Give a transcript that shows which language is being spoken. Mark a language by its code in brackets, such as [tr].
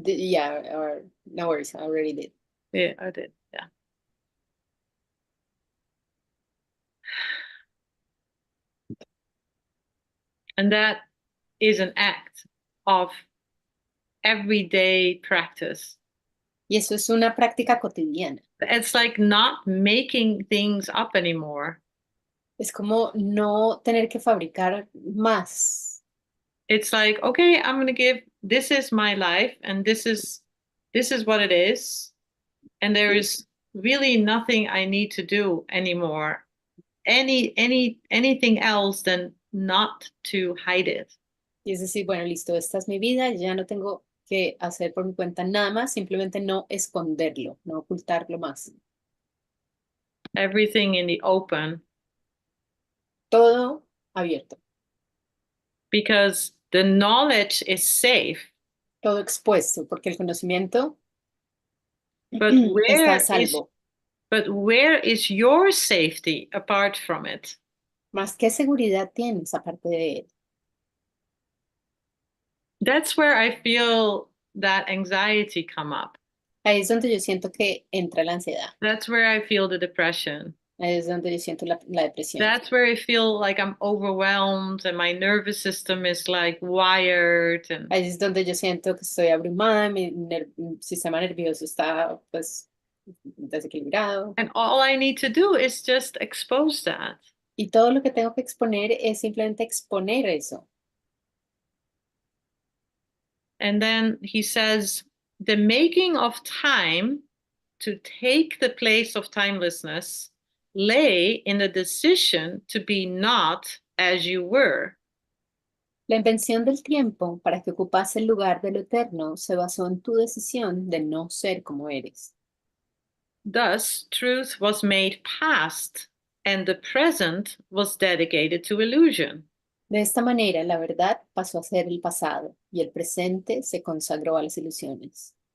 [en] Yeah, or no worries, I already did. Yeah, I did, yeah. And that is an act of everyday practice. [es] Y eso es una práctica cotidiana. [en] It's like not making things up anymore. [es] Es como no tener que fabricar más. [en] It's like, okay, I'm going to give, this is my life and this is what it is. And there is really nothing I need to do anymore. Anything else than not to hide it. [es] Y es decir, bueno, listo, esta es mi vida, ya no tengo que hacer por mi cuenta nada más, simplemente no esconderlo, no ocultarlo más. [en] Everything in the open. [es] Todo abierto. [en] Because the knowledge is safe. [es] Todo expuesto, porque el conocimiento [en] But [es] está a salvo. [en] But where is your safety apart from it? [es] Más qué seguridad tienes aparte de él. [en] That's where I feel that anxiety come up. [es] Ahí es donde yo siento que entra la ansiedad. [en] That's where I feel the depression. [es] Ahí es donde yo siento la depresión. [en] That's where I feel like I'm overwhelmed and my nervous system is like wired. And [es] Ahí es donde yo siento que estoy abrumada, mi sistema nervioso está pues desequilibrado. [en] And all I need to do is just expose that. [es] Y todo lo que tengo que exponer es simplemente exponer eso. [en] And then he says, the making of time to take the place of timelessness lay in the decision to be not as you were. [es] La invención del tiempo para que ocupase el lugar de lo eterno se basó en tu decisión de no ser como eres. [en] Thus, truth was made past, and the present was dedicated to illusion. [es] De esta manera, la verdad pasó a ser el pasado y el presente se consagró a las ilusiones.